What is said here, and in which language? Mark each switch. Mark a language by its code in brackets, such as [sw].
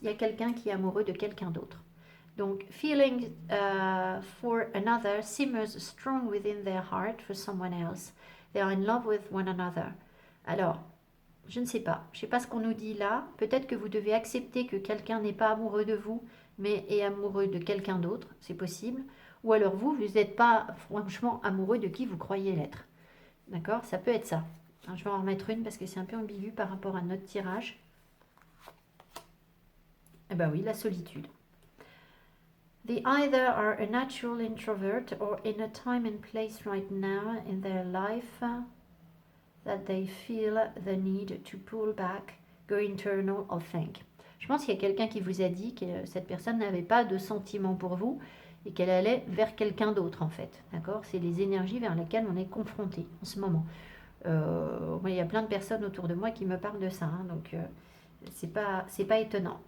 [fr] Il y a quelqu'un qui est amoureux de quelqu'un d'autre. [en] Donc, feeling for another simmers strong within their heart for someone else. They are in love with one another. [fr] Alors, je ne sais pas. Je ne sais pas ce qu'on nous dit là. Peut-être que vous devez accepter que quelqu'un n'est pas amoureux de vous, mais est amoureux de quelqu'un d'autre. C'est possible. Ou alors vous n'êtes pas franchement amoureux de qui vous croyez l'être. D'accord? Ça peut être ça. Alors, je vais en remettre une parce que c'est un peu ambigu par rapport à notre tirage. Eh bien oui, la solitude. [en] They either are a natural introvert or in a time and place right now in their life that they feel the need to pull back, go internal or think. [fr] Je pense qu'il y a quelqu'un qui vous a dit que cette personne n'avait pas de sentiment pour vous et qu'elle allait vers quelqu'un d'autre en fait. D'accord? C'est les énergies vers lesquelles on est confronté en ce moment. Il y a plein de personnes autour de moi qui me parlent de ça, hein, donc c'est pas étonnant.